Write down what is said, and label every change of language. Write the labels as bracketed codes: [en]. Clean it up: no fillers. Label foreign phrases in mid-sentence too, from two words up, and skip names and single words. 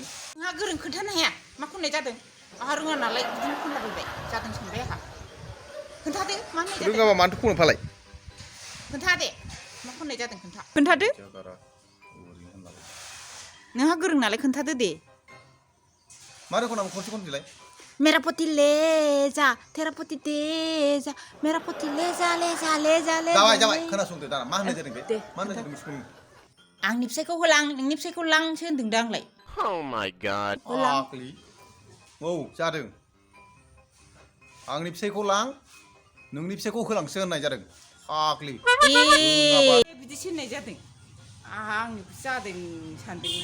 [brx] आंहा गोरों खोन्थानो हाया मा खननाय जादों आंहा रोङा नालाय बिदिनो खनलाबायबाय जादों सानबाय आंहा खोन्थादो मा होननाय जादों रोङाबा मानोथो खनो फालाय खोन्थादे मा खननाय जादों खोन्थादो नोंहा गोरों नालाय खोन्थादो दे मारै खनाबो खनसे खनदिलाय [hi] मेरा पुती ले जा तेरा पुती दे जा मेरा पुती ले जा [brx] जाबाय खोनासंदो दाना मा होननाय जादों बे मा होननाय जादों मिथिगौ आंनि फिसायखौ होलां नोंनि फिसायखौ लांसो होनदों दा आंलाय [en] Oh my god. [brx] आखलि औ जादों आंनि फिसायखौ लां नोंनि फिसायखौ होलांसो होननाय जादों आखलि बिदिसो होननाय जादों आंनि जादों सानदोंमोन